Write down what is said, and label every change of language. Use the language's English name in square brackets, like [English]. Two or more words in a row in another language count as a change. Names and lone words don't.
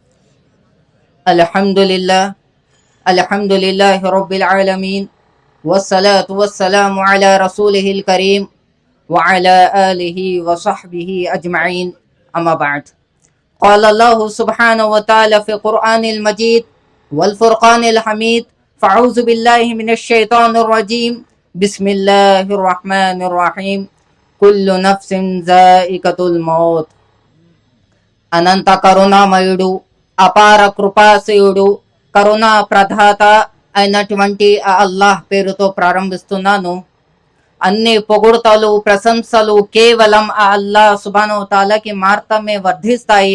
[Arabic] الحمد لله الحمد لله رب العالمين والصلاة والسلام على رسوله الكريم وعلى آله وصحبه أجمعين. أما بعد. قال الله سبحانه وتعالى في القرآن المجيد والفرقان الحميد. فأعوذ بالله من الشيطان الرجيم. بسم الله الرحمن الرحيم. كل نفس ذائقة الموت. [Telugu] అనంత కరుణామయుడు, అపార కృపాశయుడు, కరుణా ప్రదాత అయినటువంటి ఆ అల్లాహ్ పేరుతో ప్రారంభిస్తున్నాను. అన్ని పొగుడుతలు ప్రశంసలు కేవలం ఆ అల్లాహ్ [Arabic] سبحانه تعالى [Telugu] మాత్రమే వర్ధిస్తాయి.